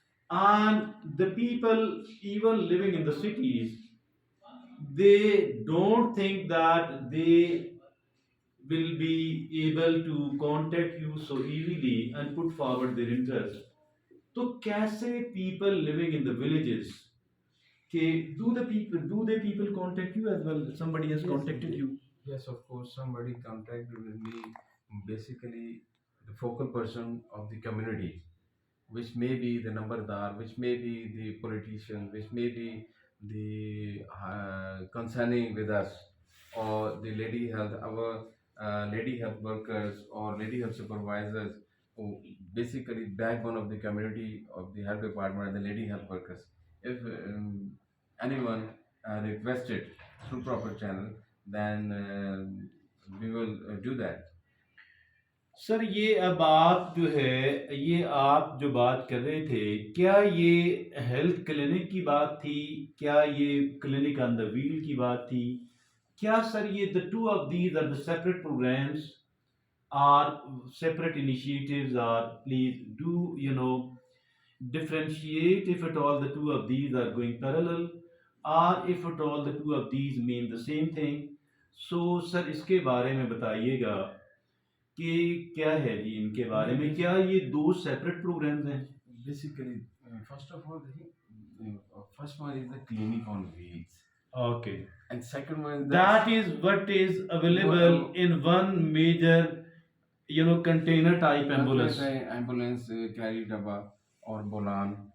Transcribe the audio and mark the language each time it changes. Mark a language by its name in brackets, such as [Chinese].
[English] And the people even living in the cities, they don't think that they will be able to contact you so easily and put forward their interest. [Hindi] तो कैसे [English] people living in the villages, के do the people contact you as well? Somebody has Yes, contacted you? Yes, of course, somebody contacted with me, basically the focal person of the community, which may be the Nambardar, which may be the politician, which may be the concerning with us, or the lady health, our lady health workers or lady health supervisors, who basically backbone of the community of the health department and the lady health workers. If anyone requested through proper channel, then we will do that. [Hindi] Sir ये अब आप जो है, ये आप जो बात कर रहे थे, क्या ये हेल्थ क्लिनिक की बात थी, क्या ये क्लिनिक ऑन द व्हील की बात थी, क्या सर ये [English] The two of these are the separate programmes or separate initiatives, or please do differentiate if at all the two of these are going parallel, or if at all the two of these mean the same thing. So sir [Hindi] इसके बारे में बताइएगा कि क्या है जी इनके बारे में, क्या ये दो सेपरेट प्रोग्राम्स हैं? [English] Basically, first of all, first one is the clinic on wheels, Okay, and second one is that is what is available in one major, container type ambulance. ambulance carry dabba or bolan.